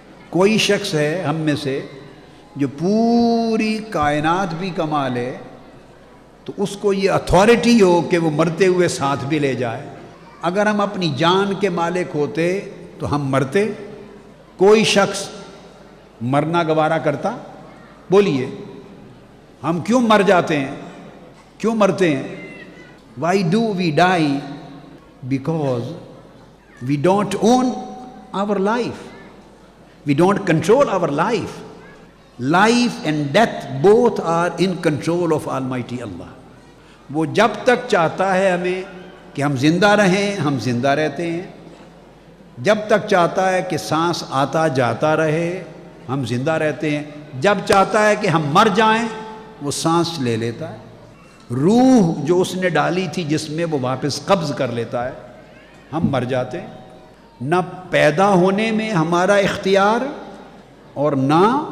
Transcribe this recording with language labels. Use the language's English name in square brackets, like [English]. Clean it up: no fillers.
[Urdu] کوئی شخص ہے ہم میں سے جو پوری کائنات بھی کما لے تو اس کو یہ اتھارٹی ہو کہ وہ مرتے ہوئے ساتھ بھی لے جائے۔ اگر ہم اپنی جان کے مالک ہوتے تو ہم مرتے؟ کوئی شخص مرنا گوارا کرتا؟ بولیے، ہم کیوں مر جاتے ہیں؟ کیوں مرتے ہیں؟ [English] Why do we die? Because we don't own our life. We don't control our life. Life and death both are in control of Almighty Allah. [Urdu] وہ جب تک چاہتا ہے ہمیں کہ ہم زندہ رہیں، ہم زندہ رہتے ہیں۔ جب تک چاہتا ہے کہ سانس آتا جاتا رہے، ہم زندہ رہتے ہیں۔ جب چاہتا ہے کہ ہم مر جائیں، وہ سانس لے لیتا ہے۔ روح جو اس نے ڈالی تھی جس میں، وہ واپس قبض کر لیتا ہے، ہم مر جاتے ہیں۔ نہ پیدا ہونے میں ہمارا اختیار، اور نہ